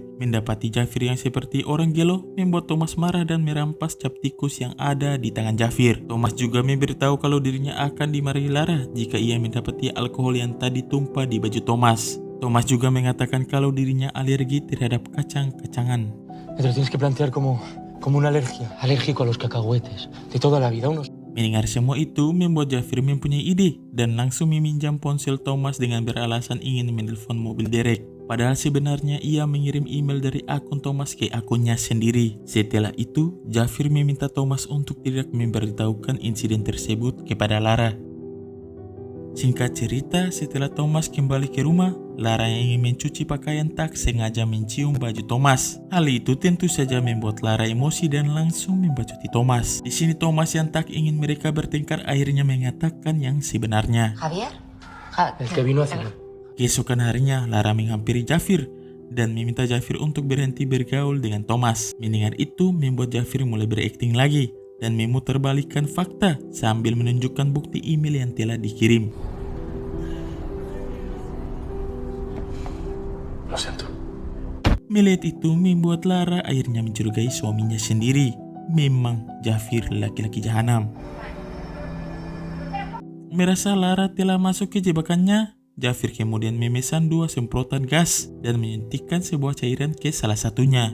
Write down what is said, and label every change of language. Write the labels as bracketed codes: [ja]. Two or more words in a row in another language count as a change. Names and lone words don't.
[id] Mendapati Jafir yang seperti orang gelo membuat Thomas marah dan merampas cap tikus yang ada di tangan Jafir. Thomas juga memberitahu kalau dirinya akan dimarahi Lara jika ia mendapati alkohol yang tadi tumpah di baju Thomas. Thomas juga mengatakan kalau dirinya alergi terhadap kacang-kacangan. [es] Te lo tienes que plantear como una alergia. Alérgico a los cacahuetes. De toda la vida, unos... [id] Mendengar semua itu membuat Jafir mempunyai ide dan langsung meminjam ponsel Thomas dengan beralasan ingin menelpon mobil derek. Padahal sebenarnya ia mengirim email dari akun Thomas ke akunnya sendiri. Setelah itu, Jafir meminta Thomas untuk tidak memberitahukan insiden tersebut kepada Lara. Singkat cerita, setelah Thomas kembali ke rumah, Lara yang ingin mencuci pakaian tak sengaja mencium baju Thomas. Hal itu tentu saja membuat Lara emosi dan langsung membacoti Thomas. Di sini Thomas yang tak ingin mereka bertengkar akhirnya mengatakan yang sebenarnya. [es] ¿Javier? El que vino a cenar. [id] Keesokan harinya, Lara menghampiri Jafir dan meminta Jafir untuk berhenti bergaul dengan Thomas. Mendengar itu membuat Jafir mulai berakting lagi dan memutarbalikkan fakta sambil menunjukkan bukti email yang telah dikirim. [es] Lo siento. [id] Melihat itu membuat Lara akhirnya mencurigai suaminya sendiri. Memang Jafir laki-laki jahanam. Merasa Lara telah masuk ke jebakannya, Jafir kemudian memesan 2 semprotan gas dan menyuntikkan sebuah cairan ke salah satunya.